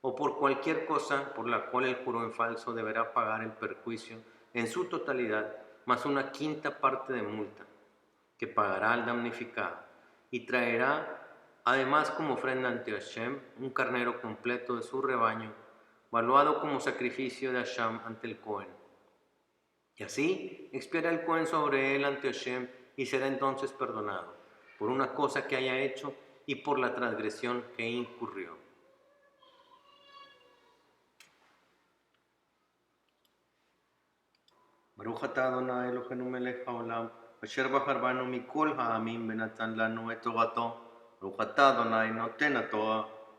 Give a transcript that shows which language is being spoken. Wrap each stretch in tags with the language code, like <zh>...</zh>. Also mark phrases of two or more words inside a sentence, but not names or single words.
<es>o por cualquier cosa por la cual el juró en falso deberá pagar el perjuicio en su totalidad, más una quinta parte de multa, que pagará al damnificado, y traerá además como ofrenda ante Hashem un carnero completo de su rebaño, valuado como sacrificio de Hashem ante el Cohen. Y así expiará el Cohen sobre él ante Hashem y será entonces perdonado por una cosa que haya hecho y por la transgresión que incurrió.</es> <he>ברוך אתה אדוני אלוהינו מלך העולם, אשר בחר בנו מכל העמים ונתן לנו את תורתו. ברוך אתה אדוני נותן התורה</he>